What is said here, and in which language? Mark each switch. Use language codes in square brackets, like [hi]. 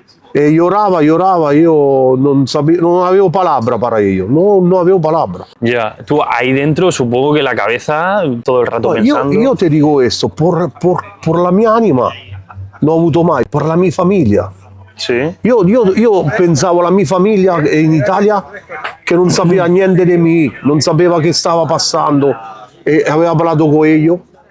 [it] E llorava, io non avevo palabra para io, non avevo palabra. [es] Ya, tú ahí dentro supongo que la cabeza todo el rato No, pensando. [it] io ti dico questo, por la mia anima non ho avuto mai, per la mia famiglia. [es] Sí. [it] Io pensavo alla mia famiglia in Italia che non sapeva niente di me, non sapeva che stava passando e aveva parlato con io.